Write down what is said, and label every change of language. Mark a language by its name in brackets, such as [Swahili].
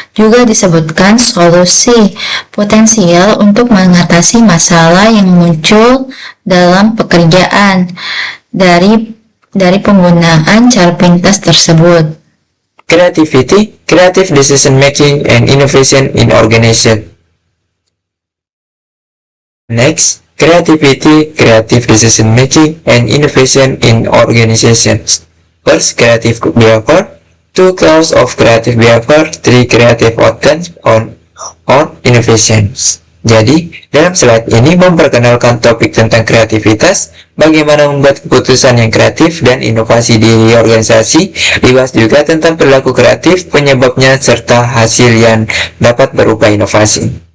[Indonesian] Juga disebutkan solusi potensial untuk mengatasi masalah yang muncul dalam pekerjaan dari penggunaan cara pintas tersebut. [English] Creativity, creative decision making, and innovation in organization. Next, creativity, creative decision making, and innovation in organizations. First, creative behavior. 2 clause of creative behavior, 3 creative outcomes on innovations. [Indonesian] Jadi, dalam slide ini memperkenalkan topik tentang kreativitas, bagaimana membuat keputusan yang kreatif dan inovasi di organisasi, dibahas juga tentang perilaku kreatif, penyebabnya, serta hasil yang dapat berupa inovasi.